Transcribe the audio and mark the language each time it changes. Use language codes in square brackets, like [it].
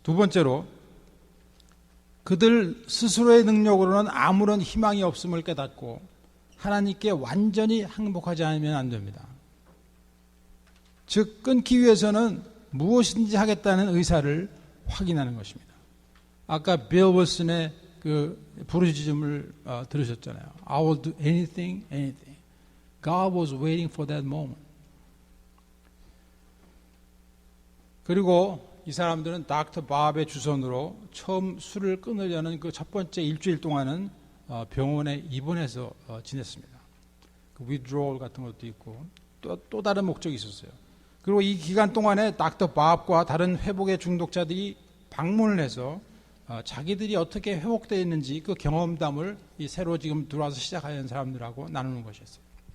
[ko] 두 번째로 그들 스스로의 능력으로는 아무런 희망이 없음을 깨닫고 하나님께 완전히 항복하지 않으면 안 됩니다. 즉 끊기 위해서는 무엇인지 하겠다는 의사를 확인하는 것입니다. 아까 빌 윌슨의 그 부르짖음을 들으셨잖아요. [en] I will do anything, anything. God was waiting for that moment. [ko] 그리고 이 사람들은 닥터 밥의 주선으로 처음 술을 끊으려는 그 첫 번째 일주일 동안은 병원에 입원해서 지냈습니다. 그 withdrawal 같은 것도 있고 또 다른 목적이 있었어요. 그리고 이 기간 동안에 닥터 밥과 다른 회복의 중독자들이 방문을 해서 자기들이 어떻게 회복되어 있는지 그 경험담을 이 새로 지금 들어와서 시작하는 사람들하고 나누는 것이었어요.